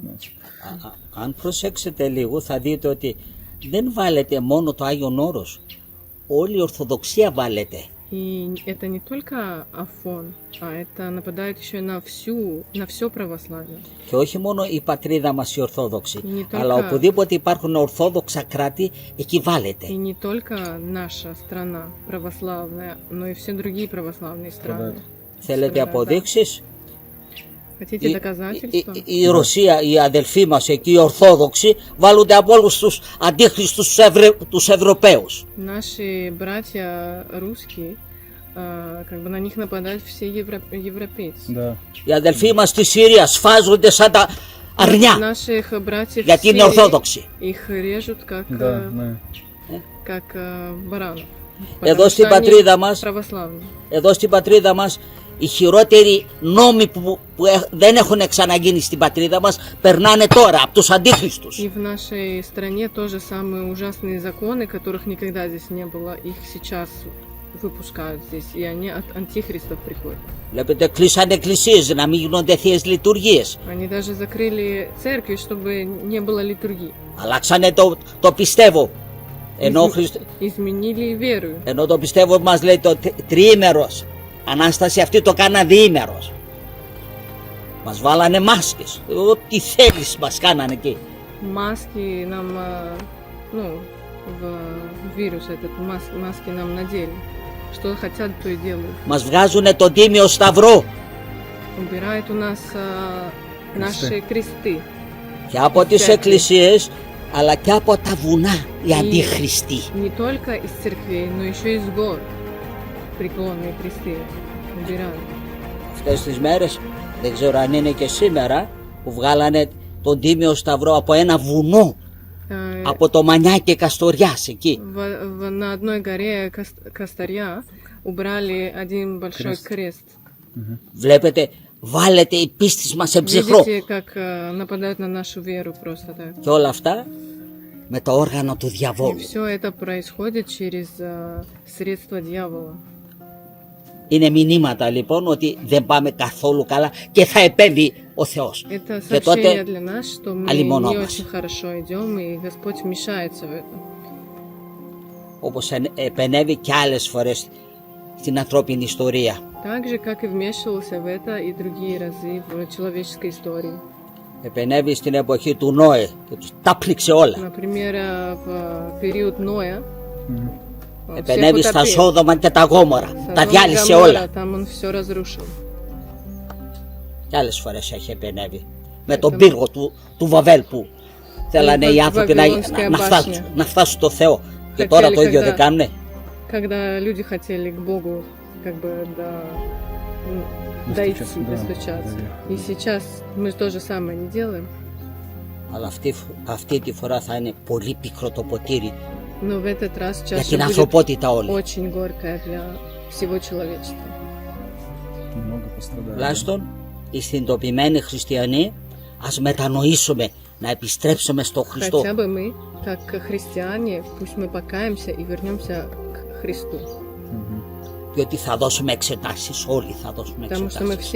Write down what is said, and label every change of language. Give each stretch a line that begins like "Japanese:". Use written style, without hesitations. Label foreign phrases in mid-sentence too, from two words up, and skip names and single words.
Russian: от нас.
Greek: Αν προσέξετε λίγο θα δείτε ότι δεν βάλετε μόνο το Άγιον Όρος, όλη η Ορθοδοξία βάλετε.
Russian: И это не только Афон, а это нападает еще и на все православие.
Greek: Και όχι μόνο η πατρίδα μας η Ορθόδοξη, Είναι το αλλά κα- οπουδήποτε υπάρχουν Ορθόδοξα кράτη, εκεί βάλετε.
Russian: И не только наша страна православная, но и все другие православные страны.
Greek: Θέλετε
Russian: Страна,
Greek: αποδείξεις?
Russian: Хотите доказательства?
Greek: Η Ρωσία, οι αδελφοί μας εκεί, οι Ορθόδοξοι, βάλλονται από όλους τους αντίχριστους τους Ευρωπαίους.
Russian: Наши братья русские, как бы на них нападают все европейцы. Да.
Greek: Οι αδελφοί μας στη Συρία σφάζονται σαν τα αρνιά,
Russian: Наших братьев
Greek: γιατί
Russian: в
Greek: είναι
Russian: Сирии,
Greek: Ορθόδοξοι.
Russian: их режут Да, да. как баранов.
Greek: Εδώ
Russian: Потому
Greek: στην
Russian: что они
Greek: πατρίδα μας,
Russian: православные.
Greek: εδώ στην πατρίδα μας, οι χειρότεροι νόμοι που δεν έχουν ξαναγίνει στην πατρίδα μας, περνάνε τώρα από τους αντίχριστους.
Russian: И в нашей стране тоже самые ужасные законы, которых никогда здесь не было, их сейчас выпускают здесь, и они от антихристов приходят.
Greek: Βλέπετε, κλείσανε εκκλησίες να μην γίνονται θείες λειτουργίες.
Russian: Они даже закрыли церкви, чтобы не было литургии.
Greek: Αλλάξανε το πιστεύω.
Russian: Изменили веру.
Greek: Ενώ το πιστεύω μας λέει το τριήμερος. Ανάσταση αυτή το κάνα διήμερος. Μας βάλανε μάσκες. Ό,τι θέλεις μας κάνανε εκεί.
Russian: Маски нам, ну, в вирус этот, маски нам надели. Что хотят, то и делают.
Greek: Μας βγάζουνε τον Τίμιο Σταυρό.
Russian: Убирают у нас наши кресты.
Greek: Και από τις
Russian: Всякие.
Greek: εκκλησίες, αλλά και από τα βουνά οι αντίχριστοι.
Russian: Не только из церквей, но еще и с гор. Преклонные кресты убирают.
Greek: Αυτές τις μέρες, δεν ξέρω αν είναι και σήμερα, που βγάλανε τον Τίμιο Σταυρό από ένα βουνό. Από το Μανιάκι Καστοριάς εκεί.
Russian: На одной горе Кастарья убрали один большой крест.
Greek: Βλέπετε, βάλετε η πίστη μας σε ψυχρό.
Russian: Видите, как нападают на нашу веру просто так.
Greek: Και όλα αυτά με το όργανο του
Russian: И
Greek: διαβόλου.
Russian: все это происходит через средства дьявола.
Greek: Είναι μηνύματα λοιπόν ότι δεν πάμε καθόλου καλά και θα επέμβει ο Θεός.
Russian: Это
Greek: Και
Russian: сообщение
Greek: τότε
Russian: для нас, что мы
Greek: алимоно
Russian: не
Greek: μας.
Russian: очень хорошо идем, и Господь вмешается в это.
Greek: Όπως επενέβη και άλλες φορές στην ανθρώπινη ιστορία.
Russian: Так же, как и вмешивался в это и другие разы в человеческой истории.
Greek: Επενέβη στην εποχή του Νόε και τους τα πλήξε όλα.
Russian: Например, в период Ноя.
Greek: Επενέβη στα Σόδομα και τα Γόμορα. Τα
Russian: Содом,
Greek: διάλυσε
Russian: Гоморра,
Greek: όλα.
Russian: Там он все разрушил.
Greek: Και άλλες φορές έχει επενέβη. Με τον πύργο του Βαβέλ που θέλανε οι άνθρωποι να φτάσουν στο Θεό. Και τώρα το ίδιο δεν κάνουνε.
Russian: Когда люди хотели к Богу как бы дойти, достучаться. И сейчас мы то же самое не делаем.
Greek: Αλλά αυτή τη φορά θα είναι πολύ πικρό το ποτήρι
Russian: Но в этот раз
Greek: για
Russian: чаша
Greek: την
Russian: будет
Greek: ανθρωπότητα όλη.
Russian: очень горькая для всего человечества. Много пострадали.
Greek: Τουλάχιστον οι συνειδητοποιημένοι χριστιανοί ας μετανοήσουμε να επιστρέψουμε στο Χριστό.
Russian: Хотя бы мы, как христиане, пусть мы покаемся и вернемся к Христу.
Greek: Διότι θα δώσουμε εξετάσεις, όλοι θα δώσουμε
Russian: Потому что мы
Greek: εξετάσεις.